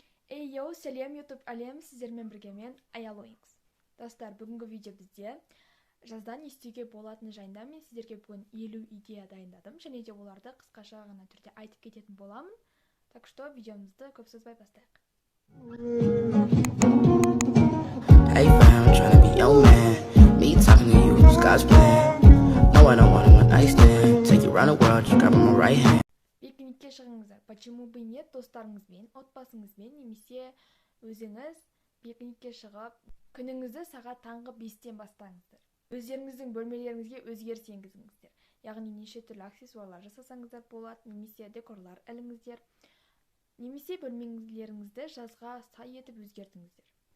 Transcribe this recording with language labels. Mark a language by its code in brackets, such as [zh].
[kk] Йоу, сәлем YouTube әлем, сіздермен бірге мен Аял ойыңыз. Достар, бүгінгі видео бізде жаздан естуге болатын жайында мен сіздерге бүгін 50 идея дайындадым, және де оларды қысқаша ғана түрде айтып кететін боламын. [ru] Так что [kk] видеомызды көп созбай бастайық. [en] Hey fam, tryna be your man. Me talking to you, it's God's plan. No, I don't want a nice stand. Take you around the world, just grab my right hand. [kk] Пикникке шығыңыздар. [ru] Почему бы нет, [kk] достарыңызбен, отбасыңызбен, немесе өзіңіз пикникке шығып, күніңізді сағат таңғы 5-тен бастаңыздар. Өздеріңіздің бөлмелеріңізге өзгеріс енгізіңіздер. Яғни неше түрлі аксессуарлар жасасаңыздар болады, немесе декорлар іліңіздер, немесе бөлмелеріңізді жазға сай етіп өзгертіңіздер.